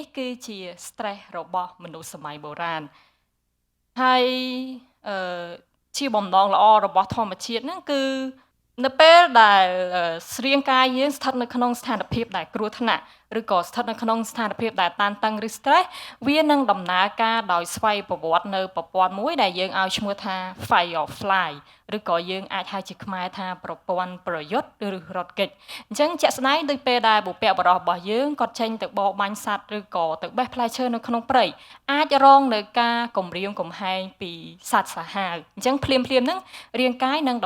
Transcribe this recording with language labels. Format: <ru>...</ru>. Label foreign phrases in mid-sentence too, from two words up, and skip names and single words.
<km>គឺជា stress របស់មនុស្សសម័យបុរាណហើយអឺជាបំណងល្អរបស់ធម្មជាតិហ្នឹងគឺនៅពេលដែលរាងកាយយើងស្ថិតនៅក្នុងស្ថានភាពដែលគ្រោះថ្នាក់ឬក៏ស្ថិតនៅក្នុងស្ថានភាពដែលតានតឹងឬ stress វានឹងដំណើរការដោយស្វ័យប្រវត្តិនៅប្រព័ន្ធមួយដែលយើងឲ្យឈ្មោះថា</km> <en>fight or fly</en> <km>ឬក៏យើងអាចហៅជាខ្មែរថាប្រព័ន្ធប្រយុទ្ធឬរត់គេច អញ្ចឹងជាក់ស្ដែងដូចពេលដែលបុព្វបុរសរបស់យើងគាត់ចេញទៅបរបាញ់សត្វឬក៏ទៅបេះផ្លែឈើនៅក្នុងព្រៃអាចរងនៅការគំរាមកំហែងពីសត្វសាហាវអញ្ចឹងភ្លាមហ្នឹងរាងកាយនឹងដំ</km>